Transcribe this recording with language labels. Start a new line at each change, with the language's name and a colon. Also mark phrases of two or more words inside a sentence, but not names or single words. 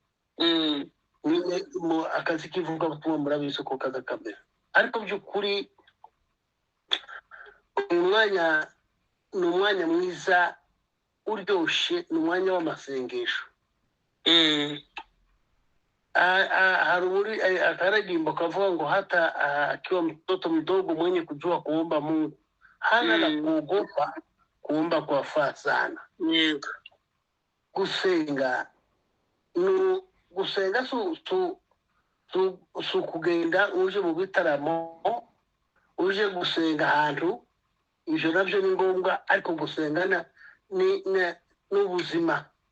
Kinyarwanda: mu akazi k'ivugabutumwa murabizi ko kaza kamera, ariko by'ukuri umwanya ni umwanya mwiza uryoshye, ni umwanya w'amasengesho. hari akaririmbo kavuga ngo
Swahili: hata akiwa mtoto mdogo mwenye kujua kuomba Mungu hana la kuogopa kuomba kwa faa sana.
Kinyarwanda: gusenga su kugenda uje mu bitaramo, uje gusenga ahantu, ivyo navyo ni ngombwa, ariko gusenga n'ubuzima.